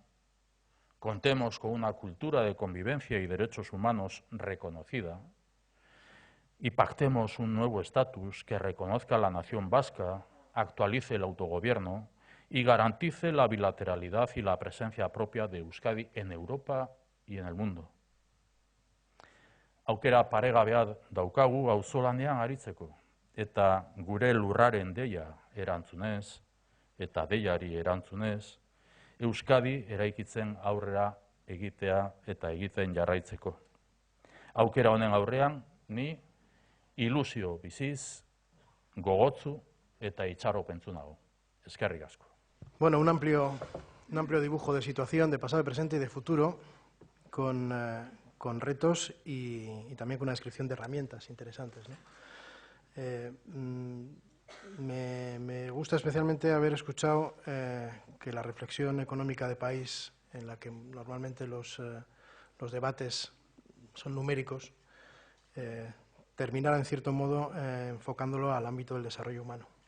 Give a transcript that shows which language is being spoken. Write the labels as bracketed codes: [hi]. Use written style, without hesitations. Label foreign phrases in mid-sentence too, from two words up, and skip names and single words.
[es] Contemos con una cultura de convivencia y derechos humanos reconocida y pactemos un nuevo estatus que reconozca a la nación vasca, actualice el autogobierno y garantice la bilateralidad y la presencia propia de Euskadi en Europa y en el mundo. [eu] Aukera paregabea daukagu auzolanean aritzeko, eta gure lurraren deia erantzunez, eta deiari erantzunez, Euskadi eraikitzen aurrera egitea eta egiten jarraitzeko. Aukera honen aurrean, ni ilusio biziz, gogotzu eta itxaropentsu nago. Eskerrik asko. [es] Bueno, un amplio dibujo de situación, de pasado, de presente y de futuro, con retos y también con una descripción de herramientas interesantes, ¿no? Me gusta especialmente haber escuchado que la reflexión económica de país, en la que normalmente los debates son numéricos, terminara en cierto modo enfocándolo al ámbito del desarrollo humano.